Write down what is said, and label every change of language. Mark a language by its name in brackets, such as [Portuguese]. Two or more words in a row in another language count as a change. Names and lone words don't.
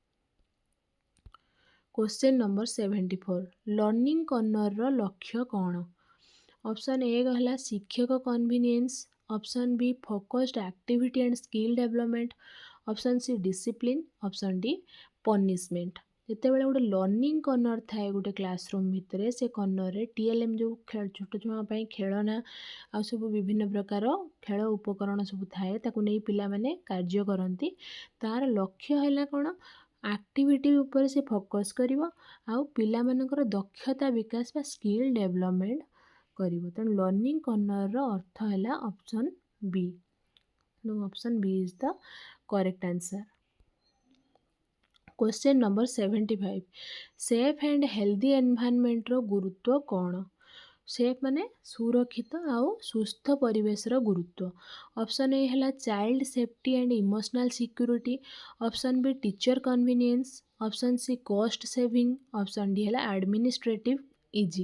[English] question number 74 learning corner [Odia] ର ଲକ୍ଷ୍ୟ କ'ଣ? [English] Option A है शिक्षक convenience, option B focused activity and skill development, option C discipline, option D punishment। [Odia] ଯେତେବେଳେ ଗୋଟେ [English] learning corner [Odia] ଥାଏ ଗୋଟେ କ୍ଲାସରୁମ୍ ଭିତରେ, ସେ କର୍ଣ୍ଣରରେ TLM ଯେଉଁ ଛୋଟ ଛୁଆଙ୍କ ପାଇଁ ଖେଳନା ଆଉ ସବୁ ବିଭିନ୍ନ ପ୍ରକାର ଖେଳ ଉପକରଣ ସବୁ ଥାଏ, ତାକୁ ନେଇ ପିଲାମାନେ କାର୍ଯ୍ୟ କରନ୍ତି। ତାର ଲକ୍ଷ୍ୟ ହେଲା କ'ଣ, ଆକ୍ଟିଭିଟି ଉପରେ ସେ ଫୋକସ୍ କରିବ ଆଉ ପିଲାମାନଙ୍କର ଦକ୍ଷତା ବିକାଶ ବା [English] skill development [Odia] କରିବ। ତେଣୁ [English] learning cornerର [Odia] ଅର୍ଥ ହେଲା [English] option B. ତେଣୁ option B is the correct answer. question number 75, safe and healthy environmentର [Odia] ଗୁରୁତ୍ୱ କ'ଣ? ସେଫ ମାନେ ସୁରକ୍ଷିତ ଆଉ ସୁସ୍ଥ ପରିବେଶର ଗୁରୁତ୍ୱ। [English] Option A है child safety and emotional security, option B teacher convenience, option C cost saving, option D है administrative easy।